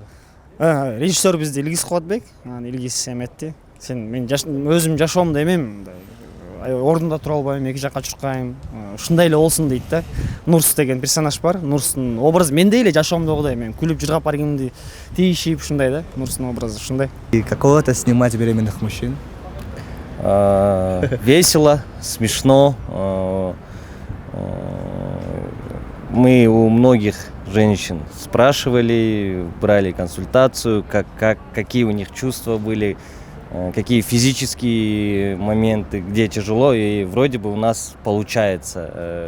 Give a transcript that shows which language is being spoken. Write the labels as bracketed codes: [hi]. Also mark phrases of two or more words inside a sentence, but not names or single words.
[ky] Режиссер бизди Илгиз Кубатбек, анан Илгиз эметти. Мен өзүм жашоомдо эмем, ордунда тура албайм, эки жакка чуркайм. Ушундай эле болсун дейт да. Нурс деген персонаж бар. Нурстун образы мендей эле жашоомдогудай, мен күлүп жыргап баргымды тийишип ушундай да. Нурстун образы ушундай. [ru] Каково это снимать беременных мужчин? Весело, смешно. Мы у многих женщин спрашивали, брали консультацию, какие у них чувства были, какие физические моменты, где тяжело, и вроде бы у нас получается.